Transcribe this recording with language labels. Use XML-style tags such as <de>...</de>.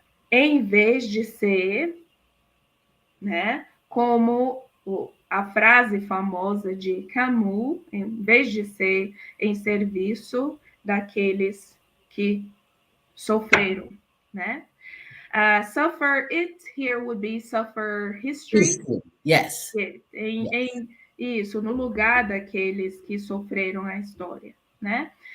<pt>Em vez de ser, né, como a frase famosa de Camus, em vez de ser em serviço daqueles que sofreram, né?</pt> <en>Suffer it here would be suffer history. Yes.</en> <pt>Isso, no lugar daqueles que sofreram a história, né?</pt>